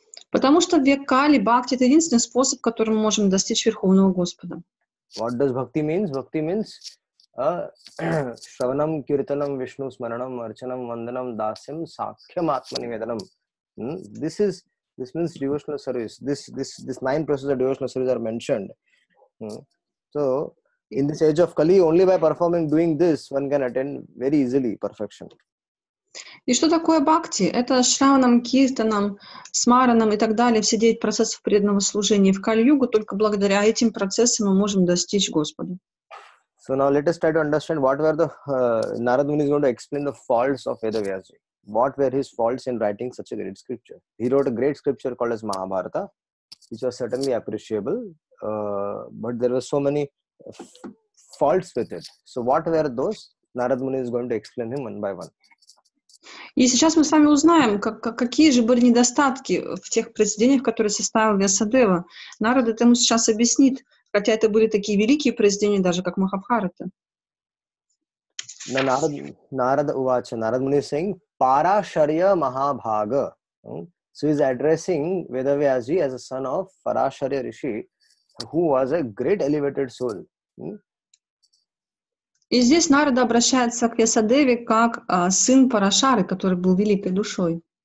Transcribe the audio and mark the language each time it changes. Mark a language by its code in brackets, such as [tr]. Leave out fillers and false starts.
[ru] Потому что в век Кали бхакти — это единственный способ, которым мы можем достичь Верховного Господа. [en] What does bhakti means? Bhakti means Shravanam, Kirtanam, Vishnu Smaranam, Archanam, Vandanam, Dasyam, Sakhyam, Atmanivedanam. This means devotional service. This 9 processes of devotional service are mentioned. So in this age of Kali, only by doing this, one can attain very easily perfection. [ru] И что такое бхакти? Это шраванам, киртанам, смаранам и так далее, все 9 процессов преданного служения. В Кали-югу только благодаря этим процессам мы можем достичь Господа. [en] So now let us try to understand what were the Narad Muni is going to explain the faults of Vedavyasji. What were his faults in writing such a great scripture? He wrote a great scripture called as Mahabharata, which was certainly appreciable, but there were so many faults with it. So what were those? Narad Muni is going to explain them one by one. [ru] И сейчас мы с вами узнаем, какие же были недостатки в тех произведениях, которые составил Вьясадева. Нарада ему сейчас объяснит, Хотя это были такие великие произведения, даже как Махабхарата. [en] Now Narada Uvacha, Narad Muni is saying, Parasharya Mahabhaga. So he's addressing Vedavyasji as a son of Parasharya Rishi, who was a great elevated soul. [ru] И здесь Нарада обращается к Вьясадеве как сын Парашары, который был великой душой.